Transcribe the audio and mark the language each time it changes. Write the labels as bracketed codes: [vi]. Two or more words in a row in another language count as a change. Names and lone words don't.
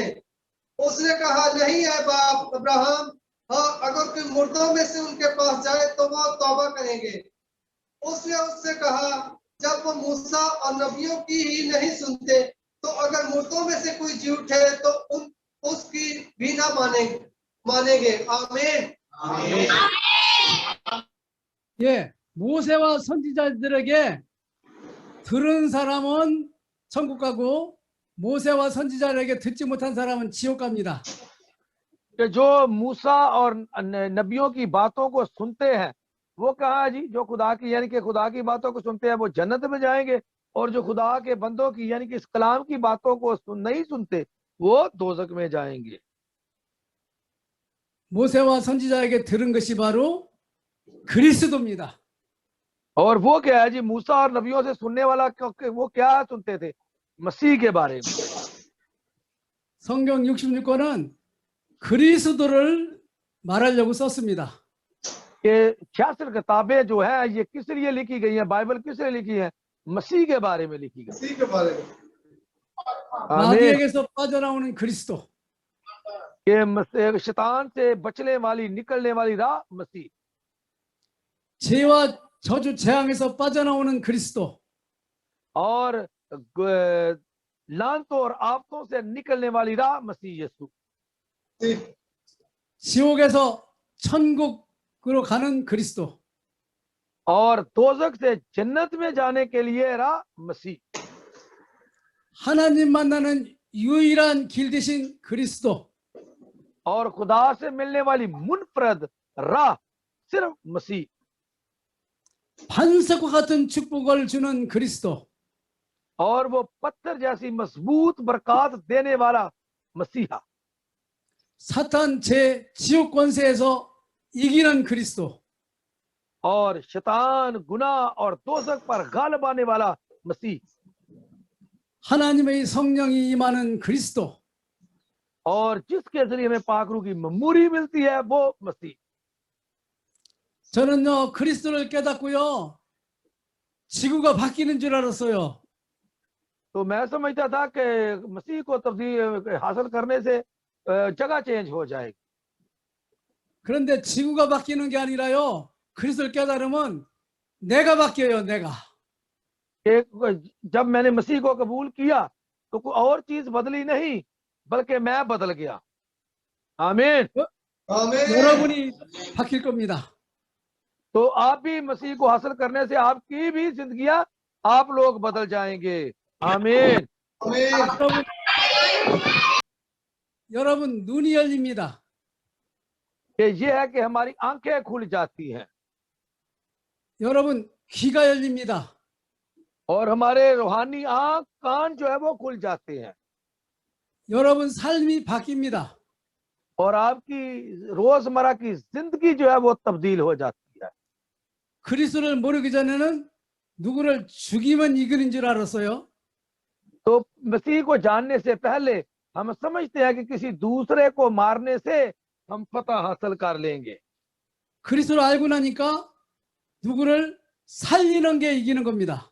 [ur] اس نے کہا، نہیں ہے باپ ابراہام، ہاں، اگر کوئی مُردوں میں سے ان کے پاس جائے تو وہ توبہ کریں گے. اس نے اس سے کہا، جب وہ موسیٰ اور نبیوں کی ہی نہیں سنتے، تو اگر مُردوں میں سے کوئی جی اٹھے تو اس کی بھی نہ مانیں گے. आमीन। [ko] 예, 모세와 선지자들에게 들은 사람은 천국 가고 모세와 선지자들에게 듣지 못한 사람은 지옥 갑니다. [ur] کہ جو موسیٰ اور نبیوں کی باتوں کو سنتے ہیں وہ کہا ہے جی، جو خدا کی یعنی کہ خدا کی باتوں کو سنتے ہیں وہ جنت میں جائیں گے، اور جو خدا کے بندوں کی یعنی کہ اس کلام کی باتوں کو نہیں سنتے وہ دوزخ میں جائیں گے. [ko] 모세와 선지자에게 들은 것이 바로 그리스도입니다. [ur] اور وہ کیا ہے جی، موسیٰ اور نبیوں سے سننے والا وہ کیا سنتے تھے? مسیح کے بارے میں. [ko] 성경 66권은 그리스도를 말하려고 썼습니다. [ur] یہ 66 کتابیں جو ہے یہ کس لیے لکھی گئی ہے? بائبل کس لیے لکھی ہے؟ مسیح کے بارے میں لکھی گئی. مسیح کے بارے میں. [ko] 마귀에게서 빠져나오는 그리스도. [ur] یہ شیطان سے بچنے والی نکلنے والی راہ مسیح. [ko] 죄와 저주 재앙에서 빠져나오는 그리스도. [ur] اور لعنتوں اور آفتوں سے نکلنے والی راہ مسیح یسوع. [ko] 지옥에서 천국으로 가는 그리스도. [ur] اور دوزخ سے جنت میں جانے کے لیے راہ مسیح. [ko] 하나님 만나는 유일한 길 대신 그리스도. [ur] اور خدا سے ملنے والی منفرد راہ صرف مسیح. [ko] 반석과 같은 축복을 주는 그리스도. [ur] اور وہ پتھر جیسی مضبوط برکت دینے والا مسیحا. [ko] 사탄 지옥 권세에서 이기는 그리스도. [ur] اور شیطان گناہ اور دوزخ پر غالب آنے والا مسیح. [ko] 하나님의 성령이 임하는 그리스도. [ur] اور جس کے ذریعے ہمیں پاک روح کی معموری ملتی ہے وہ مسیح. [ko] 저는요 그리스도를 깨닫고요 지구가 바뀌는 줄 알았어요. [ur] تو میں سمجھتا تھا کہ مسیح کو تبدیل حاصل کرنے سے جگہ چینج ہو جائے گی. [ko] 그런데 지구가 바뀌는 게 아니라요 그리스도를 깨달으면 내가 바뀌어요. 내가. [ur] جب میں نے مسیح کو قبول کیا تو کوئی اور چیز بدلی نہیں بلکہ میں بدل گیا. आमीन। [ko] 여러분이 바뀔 겁니다. [ur] تو آپ بھی مسیح کو حاصل کرنے سے آپ کی بھی زندگیاں آپ لوگ بدل جائیں گے. आमीन। [ko] 여러분 눈이 열립니다. [ur] یہ ہے کہ ہماری آنکھیں کھل جاتی ہیں. [ko] 여러분 귀가 열립니다. [ur] اور ہمارے روحانی آنکھ کان جو ہے وہ کھل جاتے ہیں [ko] 여러분 삶이 바뀝니다. [ur] اور آپ کی روزمرہ کی زندگی جو ہے وہ تبدیل ہو جاتی ہے. [ko] 그리스도를 모르기 전에는 누구를 죽이면 이기는 줄 알았어요. [ur] تو مسیح کو جاننے سے پہلے ہم سمجھتے ہیں کہ کسی دوسرے کو مارنے سے ہم فتح حاصل کر لیں گے, [ko] 그리스도를 알고 나니까 누구를 살리는 게 이기는 겁니다.